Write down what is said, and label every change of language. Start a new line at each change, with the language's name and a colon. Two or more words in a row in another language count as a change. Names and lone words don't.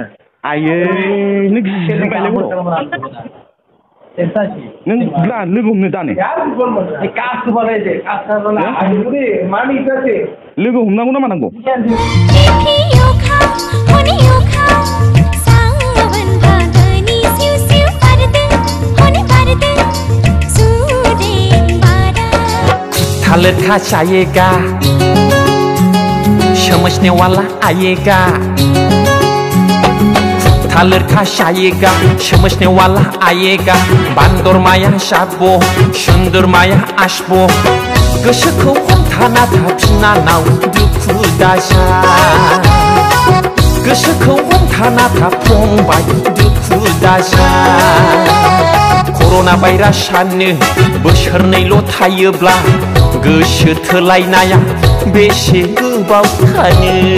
Bodo: आयै नों गिबायलाय बर' नों लोगो हमनो दानो लोगो हमनांगौ ना मानांगौ
Hindi: थालिर खाचाएगा समझने वाला आएगा थालिर खाचाएगा समझने वाला आएगा
Bodo: बान्दर माया जाबो सुन्दर माया आसबो गोसोखौ हमथाना थाफिननानाव दुखु दाजा गोसोखौ हमथाना था फंबाय दुखु दाजा कर'ना भाइरासानो बोसोरनैल' थायोब्ला गोसो थोलायनाया बेसे गोबाव थानो